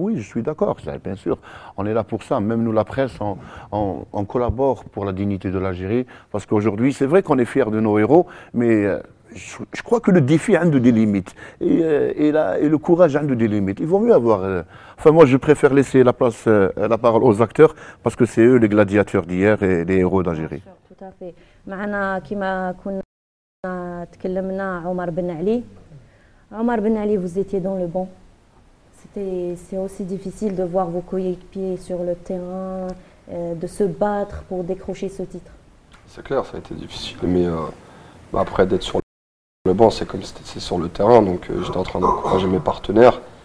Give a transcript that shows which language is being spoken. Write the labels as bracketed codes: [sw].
[fr] Oui, je suis d'accord, bien sûr. On est là pour ça. Même nous, la presse, on collabore pour la dignité de l'Algérie. Parce qu'aujourd'hui, c'est vrai qu'on est fiers de nos héros, mais je crois que le défi a des limites et le courage a des limites. Il vaut mieux avoir. Enfin, moi, je préfère laisser la parole aux acteurs parce que c'est eux les gladiateurs d'hier et les héros d'Algérie. Tout à fait. [ar] معنا كما كنا تكلمنا عمر بن علي. [fr] Omar Ben Ali, vous étiez dans le banc. C'est aussi difficile de voir vos coéquipiers sur le terrain, de se battre pour décrocher ce titre. C'est clair, ça a été difficile, mais après d'être sur le banc, c'est comme si c'était sur le terrain, donc j'étais en train d'encourager mes partenaires.